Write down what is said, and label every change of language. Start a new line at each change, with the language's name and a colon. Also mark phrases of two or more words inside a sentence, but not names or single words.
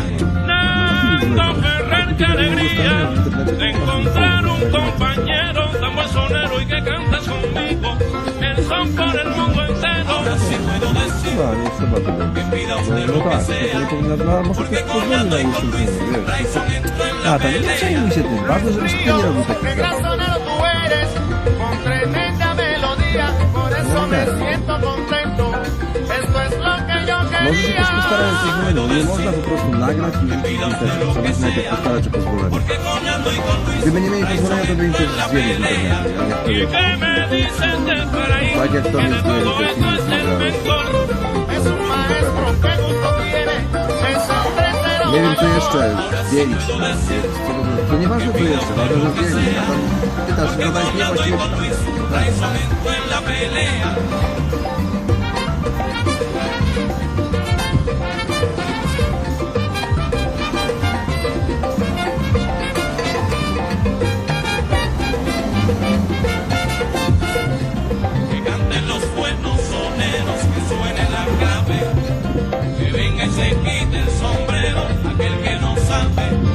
Spanish: Nando Ferrer, qué alegría de encontrar un compañero tan buen sonero y que cantes conmigo el son por el mundo entero. Ahora sí puedo decir que pida usted lo que sea, porque con Nando y con Luis Raizón entró en la También pelea.
Polish: przejmuj się tym, ważne, żebyś ty nie robił takich
Spanish: Qué gran
Polish: rzeczy.
Spanish: sonero tú eres, con tremenda melodía, por eso me siento contento. Esto es lo que yo
Polish: Może się też postarać o coś
Spanish: quería.
Polish: innego, nie można po prostu nagrać i rzucić w internet, trzeba najpierw postarać o pozwolenie.
Spanish: Porque con Nando y con Luis
Polish: Gdyby nie mieli pozwolenia, to by im też zdjęli z internetu, ja
Spanish: ¿Y
Polish: nie
Spanish: qué me dicen del paraíso?
Polish: Tak jak to
Spanish: Que
Polish: mi
Spanish: de
Polish: zdjęli,
Spanish: todo
Polish: to
Spanish: esto
Polish: film
Spanish: es el
Polish: nagrałem.
Spanish: mentor. Es un maestro, qué gusto tiene. Es un tercero
Polish: Nie wiem co
Spanish: mayor.
Polish: jeszcze zdjęlić. To nieważne co jeszcze, ważne, że zdjęli. A tam pytasz, zadajesz niewłaściwe pytania.
Spanish: Raizón entró en la pelea. Que canten los buenos soneros, que suene la clave, que venga y se quite el sombrero, aquel que no sabe.